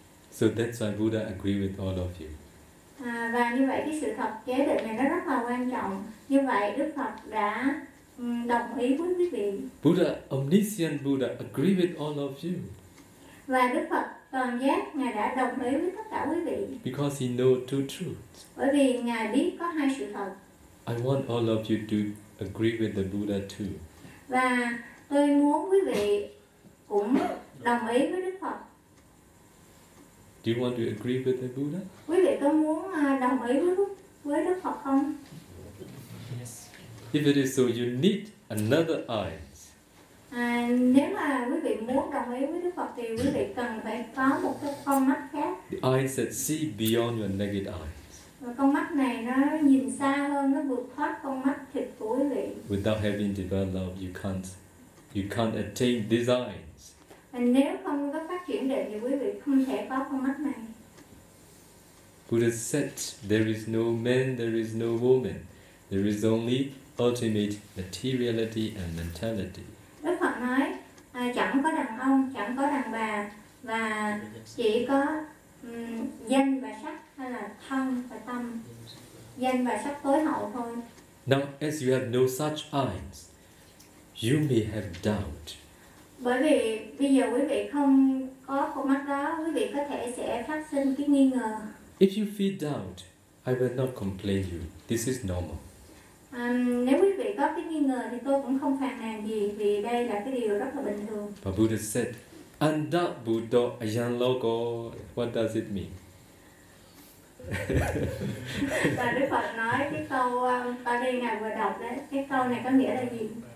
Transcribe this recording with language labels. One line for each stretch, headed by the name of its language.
English: So that's why Buddha agree with all of you.
Vietnamese: Và như vậy cái sự thật chế định này nó rất là quan trọng, như vậy Đức Phật đã đồng ý với quý vị.
English: Buddha, omniscient Buddha, agree with all of you.
Vietnamese: Và Đức Phật toàn giác, ngài đã đồng ý với tất cả quý vị.
English: Because he knows two truths.
Vietnamese: Bởi vì ngài biết có hai sự thật.
English: I want all of you to agree with the Buddha too.
Vietnamese: Và tôi muốn quý vị cũng đồng ý với Đức Phật.
English: Do you want to agree with the Buddha?
Vietnamese: Quý vị có muốn đồng ý với Đức Phật không?
English: If it is so, you need another eye.
Vietnamese: Nếu mà quý vị muốn đồng ý với Đức Phật thì quý vị cần phải có một cái con mắt khác.
English: The eyes that see beyond your naked eyes.
Vietnamese: Và con mắt này nó nhìn xa hơn, nó vượt thoát con mắt thịt của quý vị.
English: Without having developed, you can't attain these eyes.
Vietnamese: And nếu không có phát triển được thì quý vị không thể có con mắt này.
English: Buddha said, there is no man, there is no woman, there is only ultimate materiality and mentality.
Vietnamese: Đức Phật nói, chẳng có đàn ông, chẳng có đàn bà, và chỉ có danh và sắc, hay là thân và tâm, danh và sắc tối hậu thôi.
English: Now, as you have no such eyes, you may have doubt.
Vietnamese: Bởi vì bây giờ quý vị không có con mắt đó, quý vị có thể sẽ phát sinh cái nghi ngờ.
English: If you feel doubt, I will not complain you. This is normal.
Vietnamese: Nếu quý vị có cái nghi ngờ thì tôi cũng không phàn nàn gì vì đây là cái điều rất là bình thường.
English: But Buddha said,
Pali: "Anda buddho ayan loko."
English: What does it mean?
Vietnamese: Và Đức Phật nói cái câu ta đi ngày vừa đọc đấy, cái câu này có nghĩa là gì?